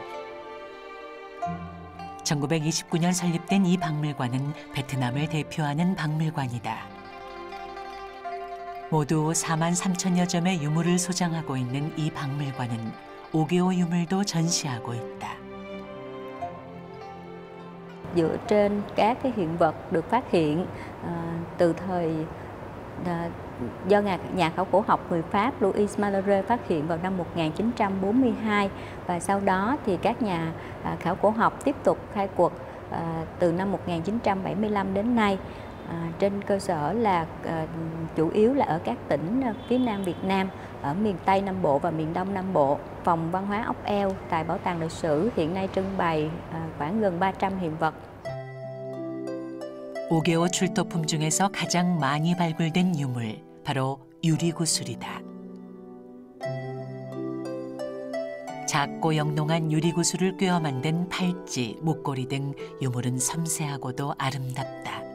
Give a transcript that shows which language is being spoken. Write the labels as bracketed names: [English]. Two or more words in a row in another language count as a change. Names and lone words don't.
[Korean] 1929년 설립된 이 박물관은 베트남을 대표하는 박물관이다. 모두 4만 3천여 점의 유물을 소장하고 있는 이 박물관은 오게오 유물도 전시하고 있다. [Vietnamese] Dựa trên các cái hiện vật được phát hiện từ thời do nhà khảo cổ học người Pháp Louis Malherbe phát hiện vào năm 1942 và sau đó thì các nhà khảo cổ học tiếp tục khai quật từ năm 1975 đến nay trên cơ sở là chủ yếu là ở các tỉnh phía Nam Việt Nam, ở miền Tây Nam Bộ và miền Đông Nam Bộ. Phòng văn hóa ốc eo tại Bảo tàng lịch sử hiện nay trưng bày khoảng gần 300 hiện vật. [Korean] 오게오 출토품 중에서 가장 많이 발굴된 유물, 바로 유리구슬이다. 작고 영롱한 유리구슬을 꿰어 만든 팔찌, 목걸이 등 유물은 섬세하고도 아름답다.